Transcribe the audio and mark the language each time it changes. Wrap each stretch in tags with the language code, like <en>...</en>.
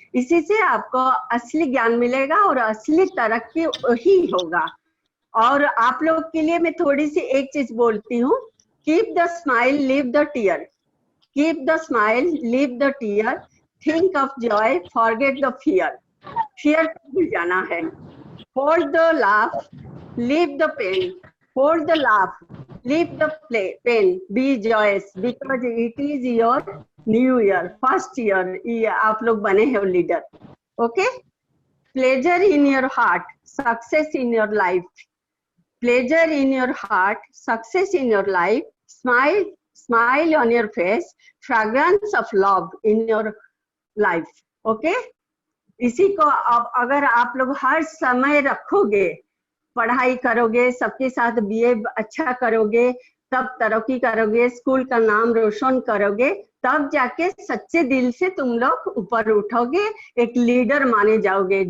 <hi>इसी से आपको असली ज्ञान मिलेगा और असली तरक्की वही होगा। और आप लोग के लिए मैं थोड़ी सी एक चीज बोलती हूँ,</hi> <en>keep the smile leave the tear, keep the smile leave the tear, think of joy forget the fear,</en> <hi>fear भूल जाना है।</hi> <en>Hold the laugh, leave the pain. Hold the laugh, leave the pain. Be joyous because it is your new year, first year.</en> <hi>आप लोग बने हो leader, okay?</hi> <en>Pleasure in your heart, success in your life. Pleasure in your heart, success in your life. Smile, smile on your face. Fragrance of love in your life, okay?</en> <hi>इसी को अब अगर आप लोग हर समय रखोगे, पढ़ाई करोगे, सबके साथ बिहेव अच्छा करोगे, तब तरक्की करोगे, स्कूल का नाम रोशन करोगे, तब जाके सच्चे दिल से तुम लोग ऊपर उठोगे, एक लीडर माने जाओगे।</hi>